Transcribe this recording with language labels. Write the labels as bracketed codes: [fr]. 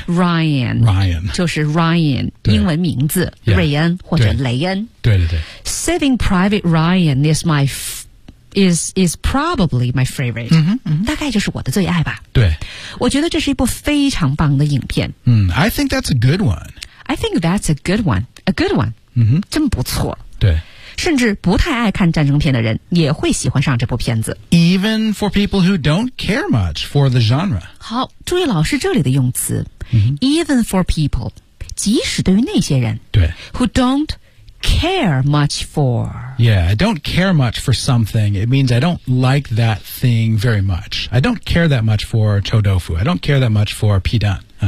[zh] Ryan 就是 Ryan, 英文名字、 [en] yeah. [zh] 瑞恩或者雷恩对 [en] Saving Private Ryan is my is probably my favorite、 mm-hmm, mm-hmm. [zh] 大概就是我的最爱吧对我觉得这是一部非常棒的影片、 [en] mm, I think that's a good one I think that's a good one A good one、 mm-hmm. [zh] 真不错对甚至不太爱看战争片的人也会喜欢上这部片子 [en] Even for people who don't care much for the genre [zh] 好注意老师这里的用词、 mm-hmm. [en] Even for people [zh] 即使对于那些人对 [en] Who don't care much for Yeah, I don't care much for something. It means I don't like that thing very much. I don't care that much for 臭豆腐. I don't care that much for 皮蛋、